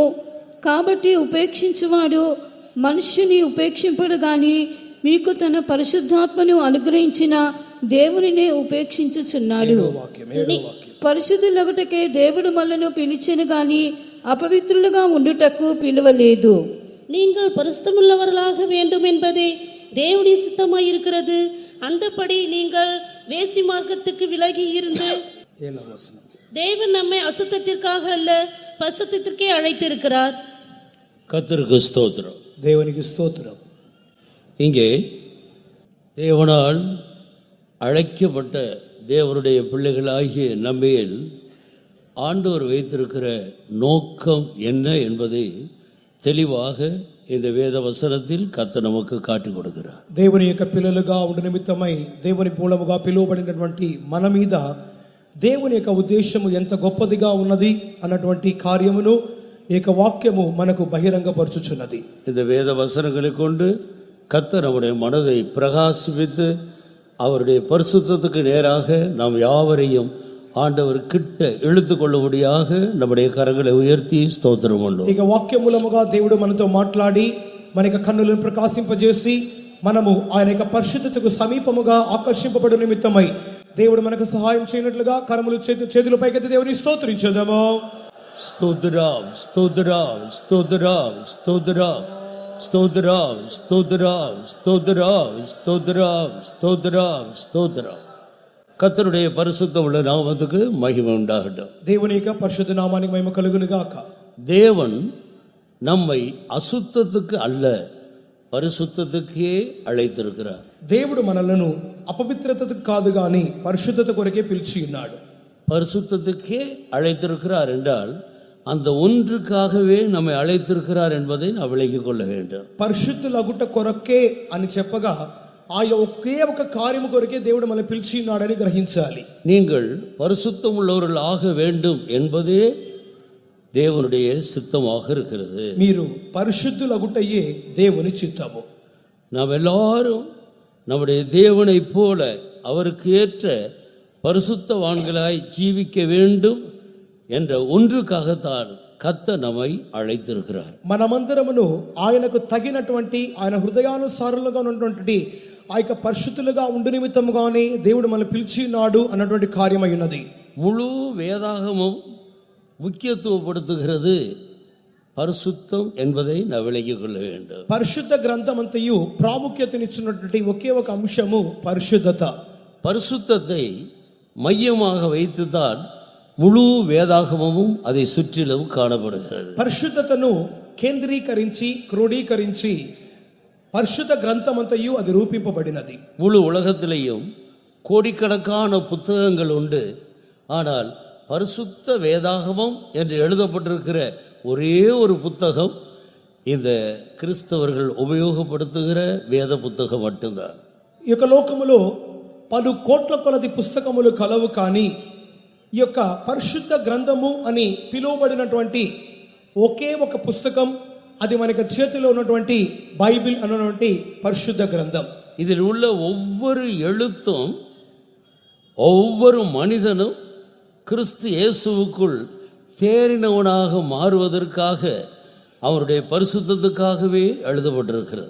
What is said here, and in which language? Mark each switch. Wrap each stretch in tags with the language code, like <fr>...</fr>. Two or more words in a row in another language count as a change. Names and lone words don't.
<te>కాబట్టి ఉపేక్షించువాడు మనుష్యుని ఉపేక్షింపడు గాని మీకు తన పరిశుద్ధాత్మను అనుగ్రహించిన దేవునినే ఉపేక్షించుచున్నాడు. పరిశుద్ధులగుటకే దేవుడు మనలను పిలిచెను గాని అపవిత్రులుగా ఉండుటకు పిలువలేదు.</te> <ta>நீங்கள் பரிசுத்தமுள்ளவர்களாக வேண்டும் என்பதே தேவனுடைய சித்தமாயிருக்கிறது. அந்தபடி நீங்கள் வேசி மார்க்கத்துக்கு விலகி இருந்து தேவன் நம்மை அசுத்தத்திற்காக அல்ல பரிசுத்தத்திற்கே அழைத்திருக்கிறார். கர்த்தருக்கு ஸ்தோத்திரம்.</ta> <te>దేవునికి స్తోత్రం.</te> <ta>இங்கே தேவனால் அழைக்கப்பட்ட தேவனுடைய பிள்ளைகளாகிய நம்மேல் ஆண்டவர் வைத்திருக்கிற நோக்கம் என்ன என்பதை தெளிவாக இந்த வேத வசனத்தில் கர்த்தர் நமக்கு காட்டி கொடுக்கிறார்.</ta> <te>దేవుని యొక్క పిల్లలుగా ఉండ నిమిత్తమై దేవుని మూలముగా పిలువబడినటువంటి మన మీద దేవుని యొక్క ఉద్దేశము ఎంత గొప్పదిగా ఉన్నది అన్నటువంటి కార్యమును ఈ యొక్క వాక్యము మనకు బహిరంగపరచుచున్నది.</te> <ta>இந்த வேத வசனங்களை கொண்டு கர்த்தர் நம்முடைய மனதை பிரகாசிப்பித்து அவருடைய பரிசுத்தத்துக்கு நேராக நாம் யாவரையும் ஆண்டவர் கிட்ட இழுத்து கொள்ளும்படியாக நம்முடைய கரங்களை உயர்த்தி స్తోత్రం பண்ணுவோம்.</ta> <te>ఇక వాక్యం మూలముగా దేవుడు మనతో మాట్లాడి మన యొక్క కన్నులను ప్రకాశింపజేసి మనము ఆయన యొక్క పరిశుద్ధతకు సమీపముగా ఆకర్షింపబడు నిమిత్తమై దేవుడు మనకు సహాయం చేయనట్లుగా కరములు చేతుల పైకెత్తి దేవుని స్తోత్రించుదాము. స్తోత్రం స్తోత్రం స్తోత్రం స్తోత్రం స్తోత్రం స్తోత్రం స్తోత్రం స్తోత్రం స్తోత్రం స్తోత్రం.</te> <ta>கர்த்தருடைய பரிசுத்த உள்ள நாமத்துக்கு மகிமை உண்டாகட்டும்.</ta> <te>దేవుని యొక్క పరిశుద్ధ నామానికి మహిమ కలుగును గాక.</te> <ta>தேவன் நம்மை அசுத்தத்துக்கு அல்ல பரிசுத்தத்துக்கே அழைத்திருக்கிறார்.</ta> <te>దేవుడు మనలను అపవిత్రతకు కాదు గాని పరిశుద్ధత కొరకే పిలిచి ఉన్నాడు.</te> <ta>பரிசுத்தத்துக்கே அழைத்திருக்கிறார் என்றால் அந்த ஒன்றுக்காகவே நம்மை அழைத்திருக்கிறார் என்பதை நாம் விளங்கிக் கொள்ள வேண்டும்.</ta> <te>పరిశుద్ధులగుట కొరకే అని చెప్పగా ఆయా ఒకే ఒక కార్యము కొరకే దేవుడు మనల్ని పిలిచి ఉన్నాడని గ్రహించాలి.</te> <ta>நீங்கள் பரிசுத்தம் உள்ளவர்கள் ஆக வேண்டும் என்பதே தேவனுடைய சித்தமாக இருக்கிறது.</ta> <te>మీరు పరిశుద్ధులగుటయే దేవుని చిత్తము.</te> <ta>நாம் எல்லாரும் நம்முடைய தேவனைப் போல அவருக்கு ஏற்ற பரிசுத்தவான்களாய் ஜீவிக்க வேண்டும் என்ற ஒன்றுக்காகத்தான் கர்த்தர் நம்மை அழைத்திருக்கிறார்.</ta> <te>మనమందరమును ఆయనకు తగినటువంటి ఆయన హృదయానుసారులుగా ఉన్నటువంటి ఆ యొక్క పరిశుద్ధులుగా ఉండు నిమిత్తముగానే దేవుడు మనల్ని పిలిచి ఉన్నాడు అన్నటువంటి కార్యమై ఉన్నది.</te> <ta>முழு வேதாகமும் முக்கியத்துவப்படுத்துகிறது பரிசுத்தம் என்பதை நாம் விளங்கிக் கொள்ள வேண்டும்.</ta> <te>పరిశుద్ధ గ్రంథమంతయు ప్రాముఖ్యతనిచ్చినటువంటి ఒకే ఒక అంశము పరిశుద్ధత.</te> <ta>பரிசுத்தத்தை மையமாக வைத்துதான் முழு வேதாகமும் அதை சுற்றிலும் காணப்படுகிறது.</ta> <te>పరిశుద్ధతను కేంద్రీకరించి క్రోడీకరించి పరిశుద్ధ గ్రంథమంతయు అది రూపింపబడినది.</te> <ta>முழு உலகத்திலேயும் கோடிக்கணக்கான புத்தகங்கள் உண்டு. ஆனால் பரிசுத்த வேதாகமம் என்று எழுதப்பட்டிருக்கிற ஒரே ஒரு புத்தகம் இந்த கிறிஸ்தவர்கள் உபயோகப்படுத்துகிற வேத புத்தகம் மட்டும்தான்.</ta> <te>ఈ యొక్క లోకములో పలు కోట్ల కొలది పుస్తకములు కలవు, కానీ ఈ యొక్క పరిశుద్ధ గ్రంథము అని పిలువబడినటువంటి ఒకే ఒక పుస్తకం, అది మనకి చేతిలో ఉన్నటువంటి బైబిల్ అన్నటువంటి పరిశుద్ధ గ్రంథం.</te> <ta>இதில் உள்ள ஒவ்வொரு எழுத்தும் ஒவ்வொரு மனிதனும் கிறிஸ்து இயேசுவுக்குள் தேறினவனாக மாறுவதற்காக அவருடைய பரிசுத்தத்துக்காகவே எழுதப்பட்டிருக்கிறது.</ta>